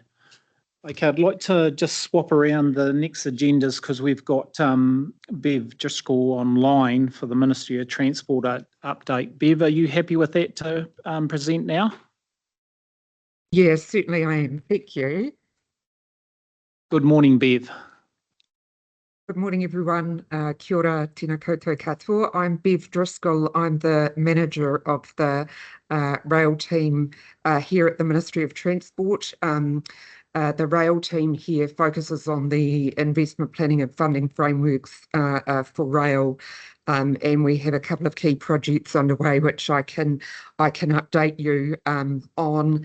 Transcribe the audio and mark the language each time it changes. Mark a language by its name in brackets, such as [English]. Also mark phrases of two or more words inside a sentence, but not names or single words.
[English] Okay, I'd like to just swap around the next agendas because we've got Bev Driscoll online for the Ministry of Transport update. Bev, are you happy with that to present now? Yes, certainly I am. Thank you. Good morning, Bev. Good morning, everyone. [Māori] Kia ora, tēnā koutou katoa. [English] I'm Bev Driscoll. I'm the manager of the rail team here at the Ministry of Transport. The rail team here focuses on the investment planning and funding frameworks for rail, and we have a couple of key projects underway which I can update you on.